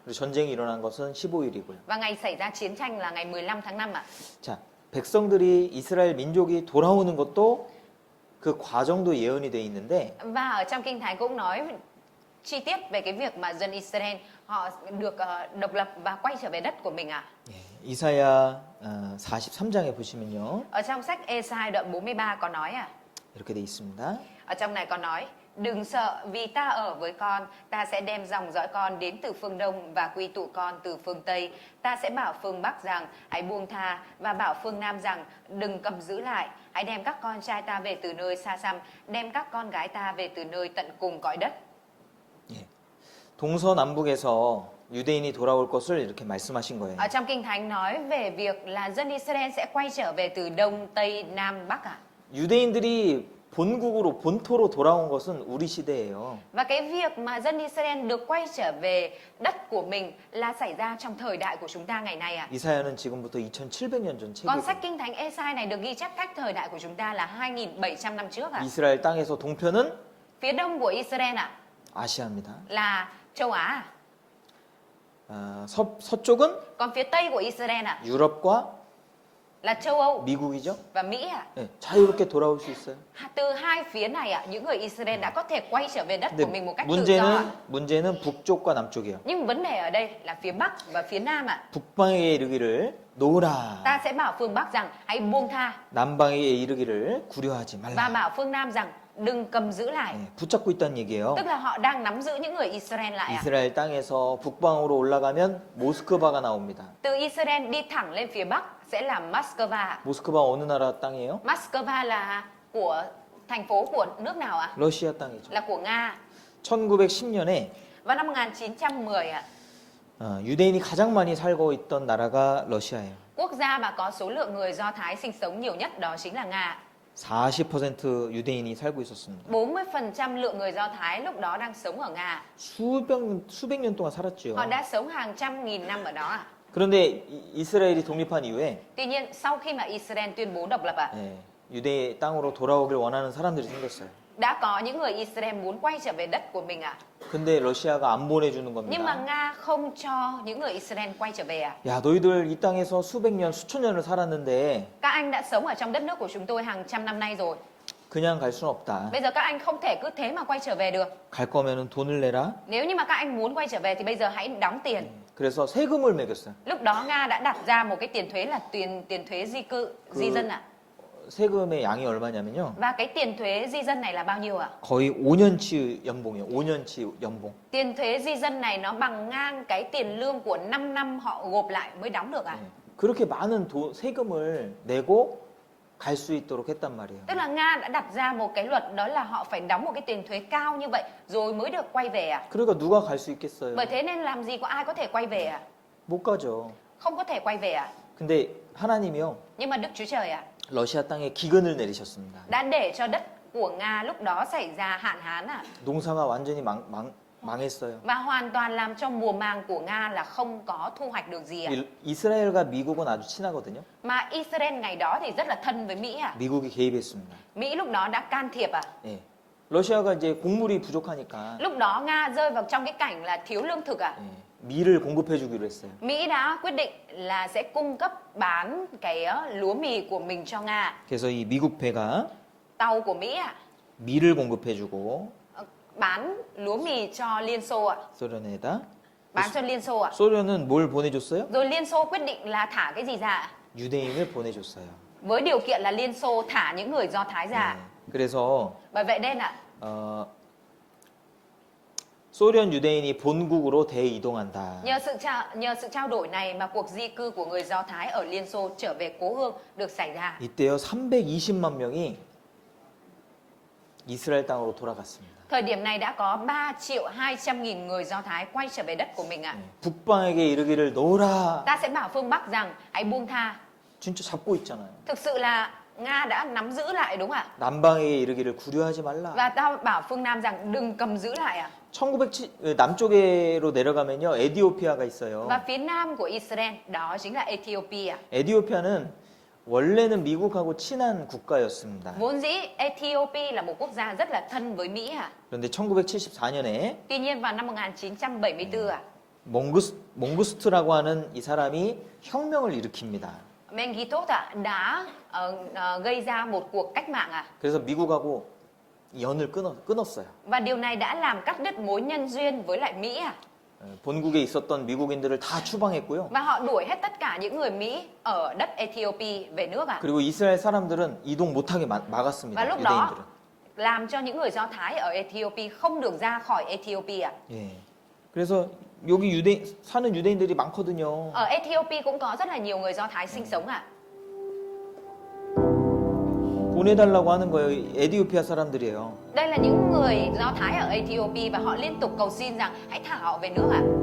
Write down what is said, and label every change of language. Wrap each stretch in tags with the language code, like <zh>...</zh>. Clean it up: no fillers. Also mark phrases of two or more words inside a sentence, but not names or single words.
<ko>그리고 전쟁이 일어난 것은 15일이고요.</ko> <vi>Và ngày xảy ra chiến tranh là ngày 15 tháng 5 à?</vi> <ko>자, 백성들이 이스라엘 민족이 돌아오는 것도 그 과정도 예언이 돼 있는데</ko> <vi>Và ở trong Kinh Thánh cũng nói chi tiết về cái việc mà dân Israel họ được độc lập và quay trở về đất của mình à?</vi> <ko>이사야 43장에 보시면요.</ko> <vi>Ở trong sách Ê-sai đoạn 43 có nói à?</vi> <ko>이렇게 돼 있습니다.</ko> <vi>Ở trong này có nói: đừng sợ vì ta ở với con, ta sẽ đem dòng dõi con đến từ phương Đông và quy tụ con từ phương Tây. Ta sẽ bảo phương Bắc rằng hãy buông tha và bảo phương Nam rằng đừng cầm giữ lại. Hãy đem các con trai ta về từ nơi xa xăm, đem các con gái ta về từ nơi tận cùng cõi đất.</vi> <ko>동서남북에서 유대인이 돌아올 것을 이렇게 말씀하신 거예요.</ko> <vi>Ở trong Kinh Thánh nói về việc là dân Israel sẽ quay trở về từ Đông, Tây, Nam, Bắc à?</vi> <ko>유대인들이 본국으로 본토로 돌아온 것은 우리 시대예요.</ko> <vi>Và cái việc mà dân Israel được quay trở về đất của mình là xảy ra trong thời đại của chúng ta ngày nay ạ.</vi> <ko>이사야는 지금부터 2700년 전</ko> <vi>Còn sách</vi> <ko>책이에요.</ko> <vi>Kinh Thánh Ê-sai này được ghi chép cách thời đại của chúng ta là 2700 năm trước ạ.</vi> <ko>이스라엘 땅에서 동편은</ko> <vi>Phía đông của Israel ạ</vi> <ko>아시아입니다.</ko> <vi>là châu Á.</vi> <ko>서쪽은</ko> <vi>Còn phía tây của Israel ạ</vi> <ko>유럽과</ko> <vi>là châu Âu</vi> <ko>미국이죠.</ko> <vi>và Mỹ ạ.</vi> <ko>네, 자유롭게 돌아올 수 있어요.</ko> <vi>Từ hai phía này ạ, những người Israel đã có thể quay trở về đất của mình một cách tự do</vi> <ko>문제는</ko> <vi>ạ.</vi> <ko>문제는 북쪽과 남쪽이에요.</ko> <vi>Nhưng vấn đề ở đây là phía Bắc và phía Nam ạ.</vi> <ko>북방에게 이르기를 놓으라.</ko> <vi>Ta sẽ bảo phương Bắc rằng hãy buông tha</vi> <ko>남방에게 이르기를 구려하지</ko> <vi>và</vi> <ko>말라.</ko> <vi>bảo phương Nam rằng đừng cầm giữ lại.</vi> <ko>네, 붙잡고 있다는 얘기예요.</ko> <vi>Tức là họ đang nắm giữ những người Israel lại ạ.</vi> <ko>이스라엘 땅에서 북방으로 올라가면 모스크바가 나옵니다.</ko> <vi>Từ Israel đi thẳng lên phía Bắc sẽ là Moscow ạ.</vi> <ko>모스크바 어느 나라 땅이에요?</ko> <vi>Moscow là của thành phố của nước nào ạ?</vi> <ko>러시아 땅이죠.</ko> <vi>Là của Nga.</vi> <ko>1910년에</ko> <vi>Vào năm 1910 ạ,</vi> <ko>유대인이 가장 많이 살고 있던 나라가 러시아예요.</ko> <vi>quốc gia mà có số lượng người Do Thái sinh sống nhiều nhất đó chính là Nga.</vi> <ko>40% 유대인이 살고 있었습니다.</ko> <vi>40% lượng người Do Thái lúc đó đang sống ở Nga.</vi> <ko>수백 년 동안 살았죠.</ko> <vi>Họ đã sống hàng trăm nghìn năm ở đó ạ.</vi> <ko>그런데 이스라엘이 독립한 이후에</ko> <vi>Tuy nhiên sau khi mà Israel tuyên bố độc lập ạ,</vi> <ko>유대 땅으로 돌아오길 원하는 사람들이 생겼어요.</ko> <vi>đã có những người Israel muốn quay trở về đất của mình ạ.</vi> <ko>근데 러시아가 안 보내주는</ko> <vi>Nhưng mà</vi> <ko>겁니다.</ko> <vi>Nga không cho những người Israel quay trở về ạ.</vi> <ko>야, 너희들 이 땅에서 수백 년, 수천 년을 살았는데</ko> <vi>Các anh đã sống ở trong đất nước của chúng tôi hàng trăm năm nay rồi.</vi> <ko>그냥 갈 수는 없다.</ko> <vi>Bây giờ các anh không thể cứ thế mà quay trở về được.</vi> <ko>갈 거면은 돈을 내라.</ko> <vi>Nếu như mà các anh muốn quay trở về thì bây giờ hãy đóng tiền.</vi> <ko>그래서 세금을 매겼어요.</ko> <vi>Lúc đó Nga đã đặt ra một cái tiền thuế là tiền thuế di cư, di dân ạ.</vi> <ko>세금의 양이 얼마냐면요.</ko> <vi>Và cái tiền thuế di dân này là bao nhiêu ạ?</vi> <ko>거의 5년치 연봉이에요. 5년치 연봉.</ko> <vi>Tiền thuế di dân này nó bằng ngang cái tiền lương của 5 năm họ gộp lại mới đóng được ạ.</vi> <ko>그렇게 많은 세금을 내고 갈 수 있도록 했단 말이에요.</ko> <vi>Tức là Nga đã đặt ra một cái luật đó là họ phải đóng một cái tiền thuế cao như vậy rồi mới được quay về ạ.</vi> <ko>그러니까 누가 갈 수 있겠어요?</ko> <vi>Bởi thế nên làm gì có ai có thể quay về ạ?</vi> <ko>못 가죠.</ko> <vi>Không có thể quay về ạ.</vi> <ko>근데 하나님이요.</ko> <vi>Nhưng mà Đức Chúa Trời ạ</vi> <ko>러시아 땅에 기근을 내리셨습니다.</ko> <vi>đã để cho đất của Nga lúc đó xảy ra hạn hán ạ.</vi> <ko>농사가 완전히 망했어요.</ko> <vi>Và hoàn toàn làm cho mùa màng của Nga là không có thu hoạch được gì ạ.</vi> <ko>이스라엘과 미국은 아주 친하거든요.</ko> <vi>Mà Israel ngày đó thì rất là thân với Mỹ ạ.</vi> <ko>미국이 개입했습니다.</ko> <vi>Mỹ lúc đó đã can thiệp ạ.</vi> <ko>예. 러시아가 이제 곡물이 부족하니까</ko> <vi>Lúc đó Nga rơi vào trong cái cảnh là thiếu lương thực ạ.</vi> <ko>밀을 공급해 주기로 했어요.</ko> <vi>Mỹ đã quyết định là sẽ cung cấp bán cái lúa mì của mình cho Nga.</vi> <ko>그래서 이 미국 배가</ko> <vi>Tàu của Mỹ ạ</vi> <ko>밀을 공급해 주고</ko> <vi>bán lúa mì cho Liên Xô ạ.</vi> <ko>소련에다</ko> <vi>Bán cho Liên Xô ạ.</vi> <ko>소련은 뭘 보내줬어요?</ko> <vi>Rồi Liên Xô quyết định là thả cái gì ra ạ?</vi> <ko>유대인을 보내줬어요.</ko> <vi>Với điều kiện là Liên Xô thả những người Do Thái ra.</vi> <ko>그래서</ko> <vi>Bởi vậy nên ạ</vi> <ko>소련 유대인이 본국으로 대이동한다.</ko> <vi>nhờ sự trao đổi này mà cuộc di cư của người Do Thái ở Liên Xô trở về cố hương được xảy ra.</vi> <ko>이때요 320만 명이 이스라엘 땅으로 돌아갔습니다.</ko> <vi>Thời điểm này đã có 3.200.000 người Do Thái quay trở về đất của mình ạ.</vi> <ko>북방에게 이르기를 놓으라.</ko> <vi>Ta sẽ bảo phương Bắc rằng hãy buông tha.</vi> <ko>진짜 잡고 있잖아요.</ko> <vi>Thực sự là Nga đã nắm giữ lại đúng không ạ?</vi> <ko>남방에게 이르기를 구려하지 말라.</ko> <vi>Và ta bảo phương Nam rằng đừng cầm giữ lại ạ.</vi> <ko>남쪽으로 내려가면요 에디오피아가 있어요.</ko> <vi>Và phía nam của Israel đó chính là Ethiopia.</vi> <ko>에디오피아는 원래는 미국하고 친한 국가였습니다.</ko> <vi>Vốn dĩ Ethiopia là một quốc gia rất là thân với Mỹ ạ.</vi> <ko>그런데 1974년에</ko> <vi>Tuy nhiên vào năm 1974 ạ,</vi> <ko>몽구스트라고 하는 이 사람이 혁명을 일으킵니다.</ko> <vi>Mengistu đã gây ra một cuộc cách mạng ạ.</vi> <ko>그래서 미국하고 연을 끊었어요.</ko> <vi>Và điều này đã làm cắt đứt mối nhân duyên với lại Mỹ ạ.</vi> <ko>본국에 있었던 미국인들을 다 추방했고요.</ko> <vi>Và họ đuổi hết tất cả những người Mỹ ở đất Ethiopia về nước ạ.</vi> <ko>그리고 이스라엘 사람들은 이동 못하게 막았습니다.</ko> <vi>Và lúc đó</vi> <ko>유대인들은.</ko> <vi>làm cho những người Do Thái ở Ethiopia không được ra khỏi Ethiopia.</vi> <ko>예. 그래서 여기 사는 유대인들이 많거든요.</ko> <vi>Ở Ethiopia cũng có rất là nhiều người Do Thái sinh sống ạ.</vi> <ko>보내달라고 하는 거예요. 에디오피아 사람들이에요.</ko> <vi>Đây là những người Do Thái ở Ethiopia và họ liên tục cầu xin rằng hãy thả họ về nước ạ.</vi>